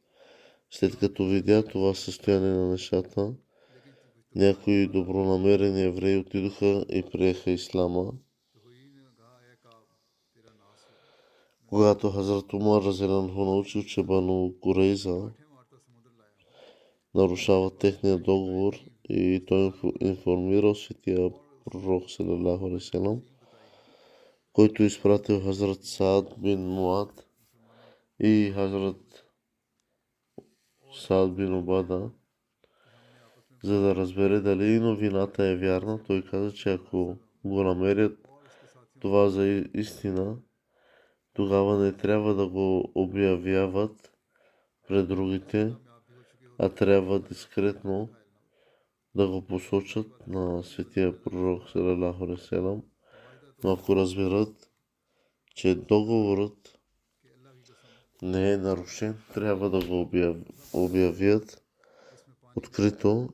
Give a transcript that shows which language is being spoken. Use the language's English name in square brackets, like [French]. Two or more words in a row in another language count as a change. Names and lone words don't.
[Bulgarian] След като видя това състояние на нещата, някои добронамерени евреи отидоха и приеха ислама. Когато Хазрат Умар разелянху научил, че Бану Курейза нарушава техния договор и той информирал светия пророк [Arabic] صلى الله عليه وسلم, [Bulgarian] който изпратил Хазрат Саад бин Муад и Хазрат Саад бин Убада, за да разбере дали новината е вярна. Той каза, че ако го намерят това за истина, тогава не трябва да го обявяват пред другите, а трябва дискретно да го посочат на светия пророк [Arabic] صلى الله عليه وسلم. [Bulgarian] Но ако разберат, че договорът не е нарушен, трябва да го обявят открито.